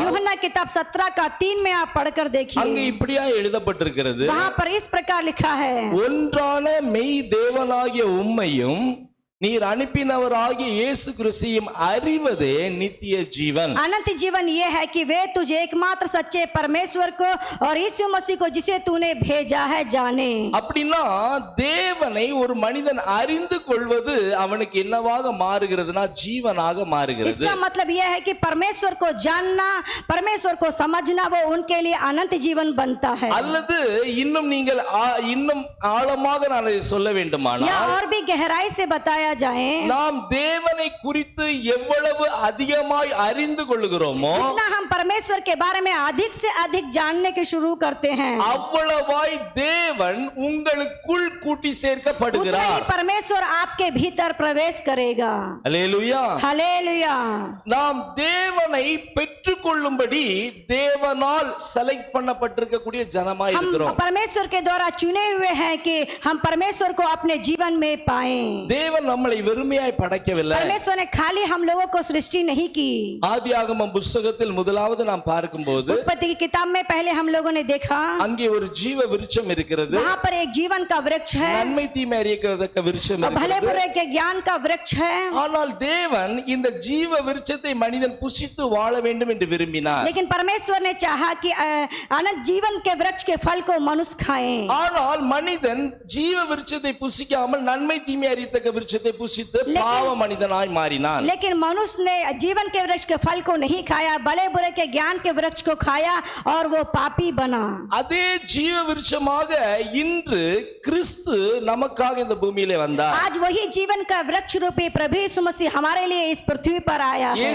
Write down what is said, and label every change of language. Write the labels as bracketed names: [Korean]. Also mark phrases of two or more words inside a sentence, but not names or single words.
[Hindi] यूहन्ना किताब 17 का 3 में आप पढ़कर [Tamil] அங்கே [Hindi] देखिए। [Tamil] இப்படியா எழுதப்பட்டிருக்கிறது. [Hindi] वहां पर इस प्रकार लिखा है, [Tamil] ஒன்றான மெய் தேவனாகிய உம்மையும் நீர் அனுப்பினவராகிய இயேசு கிறிஸ்தையும் அறிவதே நித்திய ஜீவன். [Hindi] अनंत जीवन ये है कि वे तुझे एकमात्र सच्चे परमेश्वर को और यीशु मसीह को जिसे तूने भेजा है जाने। [Tamil] அப்படின்னா தேவனை ஒரு மனிதன் அறிந்து கொள்வது அவனுக்கு என்னவாக மாறுகிறதுனா ஜீவனாக மாறுகிறது. [Hindi] इसका मतलब यह है कि परमेश्वर को जानना, परमेश्वर को समझना वो उनके लिए अनंत जीवन बनता है। [Tamil] அல்லது இன்னும் நீங்கள் இன்னும் ஆழமாக நான் இதை சொல்ல [Hindi] या [Tamil] வேண்டுமானால் [Hindi] और भी गहराई से बताया जाए, [Tamil] நாம் தேவனை குறித்து எவ்வளவு அதிகமாய் அறிந்து கொள்ளுகிறோமோ [Hindi] जितना हम परमेश्वर के बारे में अधिक से अधिक जानने के शुरू करते हैं, [Tamil] அவ்வளவாய் தேவன் உங்களுக்குள் கூட்டி [Hindi] उतना [Tamil] சேர்க்கப்படுகிறார். [Hindi] ही परमेश्वर आपके भीतर प्रवेश करेगा। [Tamil] அல்லேலூயா. [Hindi] हालेलुया। [Tamil] நாம் தேவனை பெற்றுக்கொள்ளும்படி தேவனால் செலக்ட் பண்ணப்பட்டிருக்கக்கூடிய ஜனமாய் [Hindi] हम [Tamil] இருக்கிறோம். [Hindi] परमेश्वर के द्वारा चुने हुए हैं कि हम परमेश्वर को अपने जीवन में पाएं। [Tamil] தேவன் நம்மளை வெறுமையாய் படைக்கவில்லை. [Hindi] परमेश्वर ने खाली हम लोगों को सृष्टि नहीं की। [Tamil] ஆதியாகமம் புஸ்தகத்தில் முதலாவது நாம் பார்க்கும்போது [Hindi] उत्पत्ति की किताब में पहले हम लोगों ने देखा [Tamil] அங்கே ஒரு ஜீவ விருட்சம் இருக்கிறது. [Hindi] वहां पर एक जीवन का वृक्ष है [Tamil] நன்மை தீமை அறியத்தக்க விருட்சம் [Hindi] और भले [Tamil] இருக்கிறது. [Hindi] बुरे के ज्ञान का वृक्ष है। [Tamil] ஆனால் தேவன் இந்த ஜீவ விருட்சத்தை மனிதன் புசித்து வாழ வேண்டும் என்று விரும்பினார். [Hindi] लेकिन परमेश्वर ने चाहा कि अनंत जीवन के वृक्ष के फल को मनुष्य खाएं। [Tamil] ஆனால் மனிதன் ஜீவ விருட்சத்தை புசிக்காமல் நன்மை தீமை அறியத்தக்க விருட்சத்தை புசித்து பாவ மனிதனாய் மாறினான். [Hindi] लेकिन मनुष्य ने जीवन के वृक्ष के फल को नहीं खाया, भले बुरे के ज्ञान के वृक्ष को खाया और वो पापी बना। [Tamil] அதே ஜீவ விருட்சமாக இன்று கிறிஸ்து நமக்காக இந்த பூமியிலே வந்தார். [Hindi] आज वही जीवन का वृक्ष रूपी प्रभु यीशु मसीह हमारे लिए इस पृथ्वी पर आया है।